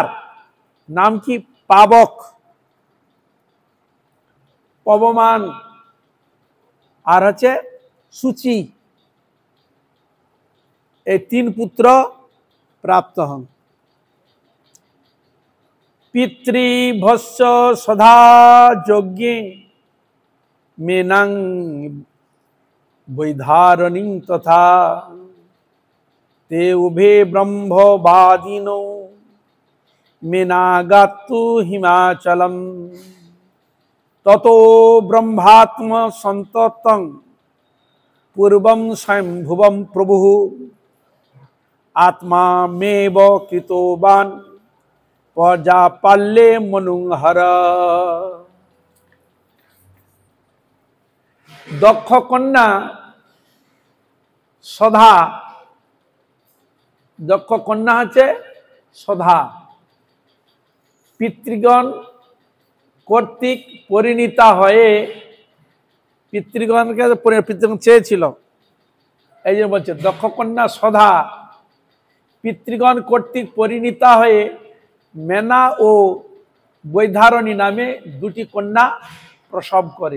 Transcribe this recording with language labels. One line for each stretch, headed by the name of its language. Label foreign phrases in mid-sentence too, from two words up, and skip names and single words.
Bangla: নাম কি? পাবক, পবমান আর হচ্ছে সূচি। এই 3 পুত্র প্রাপ্ত হন।
Sanskrit: পিতৃভস্য সদা যজ্ঞে মেনাং বৈধারণী তথা তে উভে ব্রহ্মবাদিনো মেনাগাত্তু হিমাচলম ততো ব্রহ্মাত্ম সন্ততং পূর্বং স্বয়ংভুবং প্রভুঃ আত্মা মেব কৃতবান প্রজাপাল্যে মনুহর।
Bangla: দক্ষ কন্যা সধা, দক্ষ কন্যা হচ্ছে সধা, পিতৃগণ কর্তৃক পরিণীতা হয়ে, পিতৃগণকে পিতৃগণ চেয়েছিল, এই যে বলছে দক্ষ কন্যা সধা পিতৃগণ কর্তৃক পরিণীতা হয়ে মেনা ও বৈধারণী নামে 2টি কন্যা প্রসব করে।